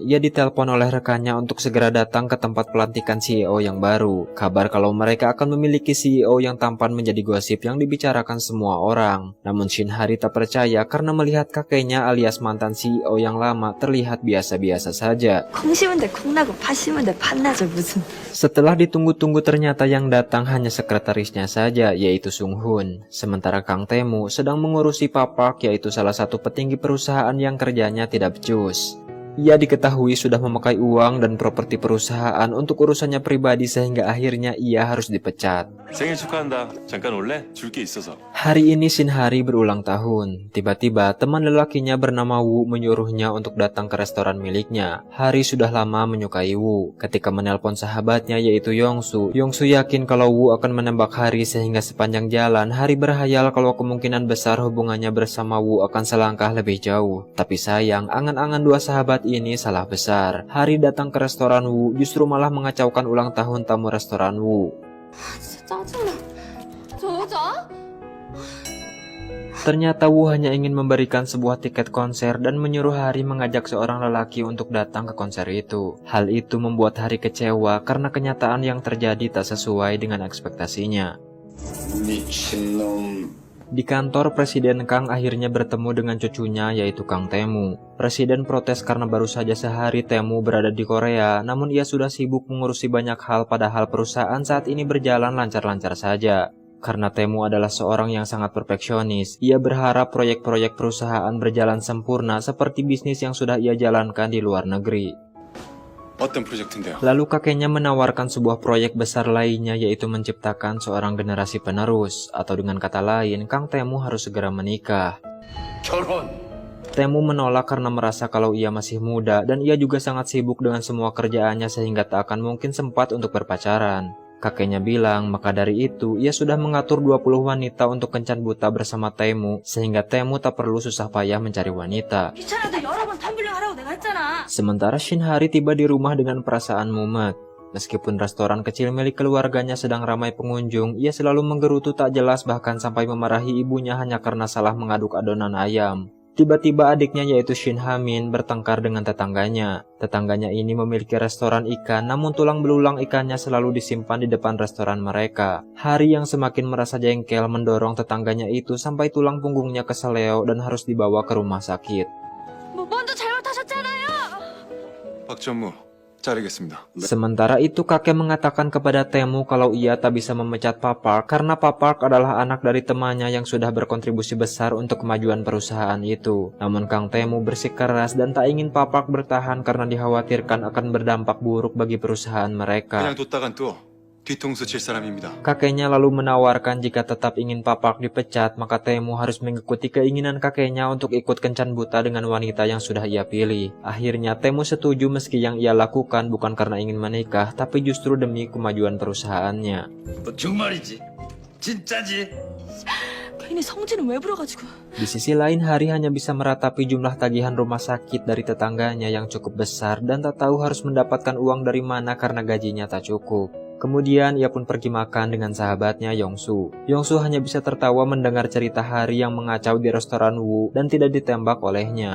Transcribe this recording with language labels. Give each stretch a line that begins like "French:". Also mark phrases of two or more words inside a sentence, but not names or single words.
Indonesian: Ia ditelepon oleh rekannya untuk segera datang ke tempat pelantikan CEO yang baru. Kabar kalau mereka akan memiliki CEO yang tampan menjadi gosip yang dibicarakan semua orang. Namun Shin Hari tak percaya karena melihat kakeknya alias mantan CEO yang lama terlihat biasa-biasa saja.
Korean: 콩 심은 데 콩나고 파 심은 데 팥나죠 무슨.
Indonesian: Setelah ditunggu-tunggu ternyata yang datang hanya sekretarisnya saja, yaitu Sung Hoon. Sementara Kang Tae-moo sedang mengurusi Pak Park, yaitu salah satu petinggi perusahaan yang kerjanya tidak becus. Ia diketahui sudah memakai uang dan properti perusahaan untuk urusannya pribadi sehingga akhirnya ia harus dipecat.
Korean: 생일 축하한다. 잠깐 올래? 줄 게 있어서.
Indonesian: Hari ini Shin Hari berulang tahun. Tiba-tiba teman lelakinya bernama Woo menyuruhnya untuk datang ke restoran miliknya. Hari sudah lama menyukai Woo. Ketika menelpon sahabatnya yaitu Yongsu, Yongsu yakin kalau Woo akan menembak Hari sehingga sepanjang jalan Hari berhayal kalau kemungkinan besar hubungannya bersama Woo akan selangkah lebih jauh. Tapi sayang, angan-angan dua sahabat ini salah besar. Hari datang ke restoran Woo justru malah mengacaukan ulang tahun tamu restoran Woo.
Korean: 짜증나. 저 여자?
Indonesian: Ternyata Woo hanya ingin memberikan sebuah tiket konser dan menyuruh Hari mengajak seorang lelaki untuk datang ke konser itu. Hal itu membuat Hari kecewa karena kenyataan yang terjadi tak sesuai dengan ekspektasinya.
Korean: 미친놈.
Indonesian: Di kantor, Presiden Kang akhirnya bertemu dengan cucunya yaitu Kang Tae-moo. Presiden protes karena baru saja sehari Tae-moo berada di Korea, namun ia sudah sibuk mengurusi banyak hal padahal perusahaan saat ini berjalan lancar-lancar saja. Karena Tae-moo adalah seorang yang sangat perfeksionis, ia berharap proyek-proyek perusahaan berjalan sempurna seperti bisnis yang sudah ia jalankan di luar negeri.
Korean: 어떤 프로젝트인데요?
Indonesian: Lalu kakeknya menawarkan sebuah proyek besar lainnya yaitu menciptakan seorang generasi penerus. Atau dengan kata lain, Kang Tae-moo harus segera menikah.
Korean: 결혼.
Indonesian: Tae-moo menolak karena merasa kalau ia masih muda dan ia juga sangat sibuk dengan semua kerjaannya sehingga tak akan mungkin sempat untuk berpacaran. Kakeknya bilang, maka dari itu ia sudah mengatur 20 wanita untuk kencan buta bersama Tae-moo sehingga Tae-moo tak perlu susah payah mencari wanita.
Korean: 귀찮아도 여러 번 텀블링 하라고 내가 했잖아.
Indonesian: Sementara Shin Hari tiba di rumah dengan perasaan mumet. Meskipun restoran kecil milik keluarganya sedang ramai pengunjung, ia selalu menggerutu tak jelas bahkan sampai memarahi ibunya hanya karena salah mengaduk adonan ayam. Tiba-tiba adiknya yaitu Shin Ha-min bertengkar dengan tetangganya. Tetangganya ini memiliki restoran ikan, namun tulang belulang ikannya selalu disimpan di depan restoran mereka. Hari yang semakin merasa jengkel mendorong tetangganya itu sampai tulang punggungnya keseleo dan harus dibawa ke rumah sakit.
Korean: 뭐 먼저 잘못하셨잖아요. 박전무 자르겠습니다.
Indonesian: Sementara itu kakek mengatakan kepada Tae-moo kalau ia tak bisa memecat Pak Park karena Pak Park adalah anak dari temannya yang sudah berkontribusi besar untuk kemajuan perusahaan itu. Namun Kang Tae-moo bersikeras dan tak ingin Pak Park bertahan karena dikhawatirkan akan berdampak buruk bagi perusahaan mereka.
Korean: 그냥 뒀다간 또 뒤통수 칠 사람입니다.
Indonesian: Kakeknya lalu menawarkan jika tetap ingin Pak Park dipecat, maka Tae-moo harus mengikuti keinginan kakeknya untuk ikut kencan buta dengan wanita yang sudah ia pilih. Akhirnya Tae-moo setuju meski yang ia lakukan bukan karena ingin menikah, tapi justru demi kemajuan perusahaannya.
Korean: 정말이지? 진짜지? 괜히 성질은 왜 부려가지고.
Indonesian: Di sisi lain, Hari hanya bisa meratapi jumlah tagihan rumah sakit dari tetangganya yang cukup besar dan tak tahu harus mendapatkan uang dari mana karena gajinya tak cukup. Kemudian ia pun pergi makan dengan sahabatnya Yongsu. Yongsu hanya bisa tertawa mendengar cerita Hari yang mengacau di restoran Wu dan tidak ditembak olehnya.